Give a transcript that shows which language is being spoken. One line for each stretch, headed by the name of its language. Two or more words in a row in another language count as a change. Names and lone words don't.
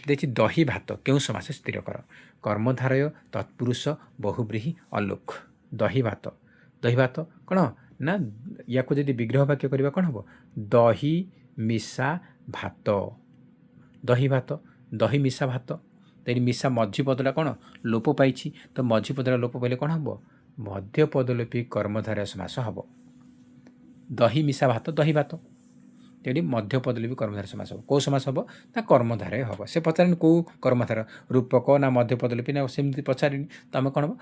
Rangpuri: देखिए दही भात क्यों समास स्थिर कर कर्मधारय तत्पुरुष बहुब्रीही अलोक दही भात कौन ना या जदि विग्रह वाक्य करवा कौन हम दही मिशा भात दही भात दही मिशा भात तो ये मिशा मझी पदटा कौन लोप पाई तो मझी पदटा लोप पाइले कौन हम मध्य पदलोपी कर्मधारय समास हम दही मिशा भात दही भात तो ये मध्य पदलोपी कर्मधारय समास हम कौ समास हम ना कर्मधारय हम से पचारे कौ कर्मधारय रूपक ना मध्य पदलोपी ना सेमती पचारे तो आम कौन हम